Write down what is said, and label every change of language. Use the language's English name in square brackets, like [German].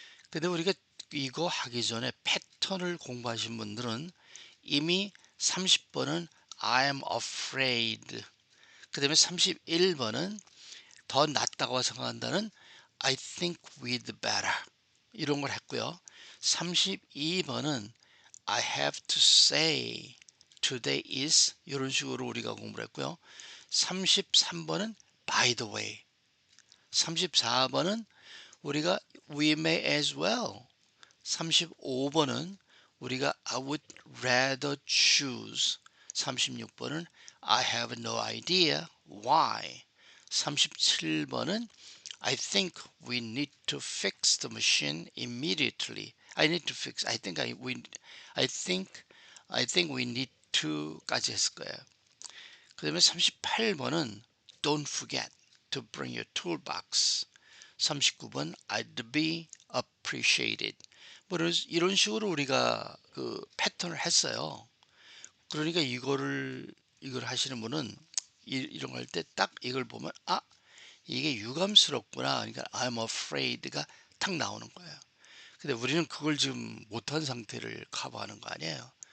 [Korean] 근데 우리가 이거 하기 전에 패턴을 공부하신 분들은 이미 30번은 [English] I'm afraid, [Korean] 그 다음에 31번은 더 낫다고 생각한다는 [English] I think we'd better, [Korean] 이런 걸 했고요. 32번은 [English] I have to say today is, [Korean] 이런 식으로 우리가 공부를 했고요. [English] 33번은 by the way, 34번은 우리가 we may as well, 35번은 우리가 I would rather choose, 36번은 I have no idea why, 37번은 I think we need to fix the machine immediately. I need to fix. I think we need to까지 했을 거예요. [Korean] 그다음에 38번은 [English] Don't forget to bring your toolbox. 39번 I'd be appreciated. [Korean] 뭐 이런 식으로 우리가 그 패턴을 했어요. 그러니까 이걸 하시는 분은 이런 거 할 때 딱 이걸 보면 이게 유감스럽구나. 그러니까 [English] I'm afraid가 [Korean] 탁 나오는 거예요. 근데 우리는 그걸 지금 못한 상태를 커버하는 거 아니에요.